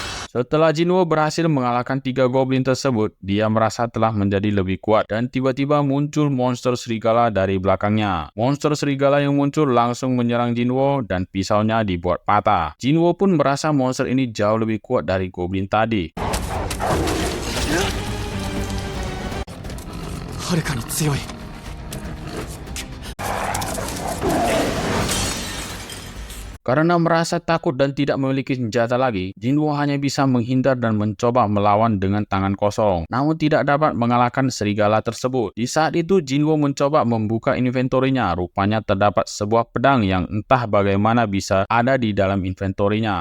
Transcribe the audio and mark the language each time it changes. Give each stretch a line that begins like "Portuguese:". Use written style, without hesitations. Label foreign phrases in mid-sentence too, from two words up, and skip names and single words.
Indonesian: Setelah Jinwo berhasil mengalahkan 3 goblin tersebut, dia merasa telah menjadi lebih kuat dan tiba-tiba muncul monster serigala dari belakangnya. Monster serigala yang muncul langsung menyerang Jinwo dan pisaunya dibuat patah. Jinwo pun merasa monster ini jauh lebih kuat dari goblin tadi.
Japanese: はるかに強い。
Indonesian: Karena merasa takut dan tidak memiliki senjata lagi, Jinwo hanya bisa menghindar dan mencoba melawan dengan tangan kosong, namun tidak dapat mengalahkan serigala tersebut. Di saat itu, Jinwo mencoba membuka inventorinya. Rupanya terdapat sebuah pedang yang entah bagaimana bisa ada di dalam inventorinya.